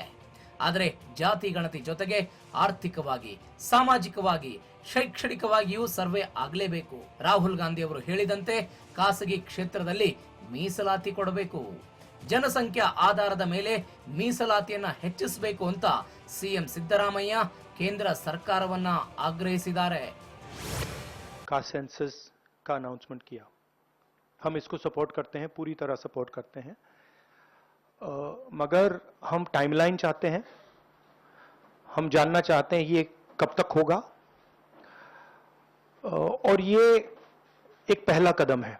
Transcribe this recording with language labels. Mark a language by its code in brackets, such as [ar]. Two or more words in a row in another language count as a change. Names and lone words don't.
[kn] ಆದರೆ ಜಾತಿ ಗಣತಿ ಜೊತೆಗೆ ಆರ್ಥಿಕವಾಗಿ, ಸಾಮಾಜಿಕವಾಗಿ, ಶೈಕ್ಷಣಿಕವಾಗಿಯೂ ಸರ್ವೆ ಆಗಲೇಬೇಕು. ರಾಹುಲ್ ಗಾಂಧಿ ಅವರು ಹೇಳಿದಂತೆ ಖಾಸಗಿ ಕ್ಷೇತ್ರದಲ್ಲಿ ಮೀಸಲಾತಿ ಕೊಡಬೇಕು. ಜನಸಂಖ್ಯಾ ಆಧಾರದ ಮೇಲೆ ಮೀಸಲಾತಿಯನ್ನ ಹೆಚ್ಚಿಸಬೇಕು ಅಂತ ಸಿಎಂ ಸಿದ್ದರಾಮಯ್ಯ ಕೇಂದ್ರ ಸರ್ಕಾರವನ್ನ ಆಗ್ರಹಿಸಿದ್ದಾರೆ. [en] caste census [hi] का अनाउंसमेंट किया, हम इसको सपोर्ट करते हैं, पूरी तरह सपोर्ट करते हैं, मगर हम टाइमलाइन चाहते हैं. हम जानना चाहते हैं ये कब तक होगा, और ये एक पहला कदम है.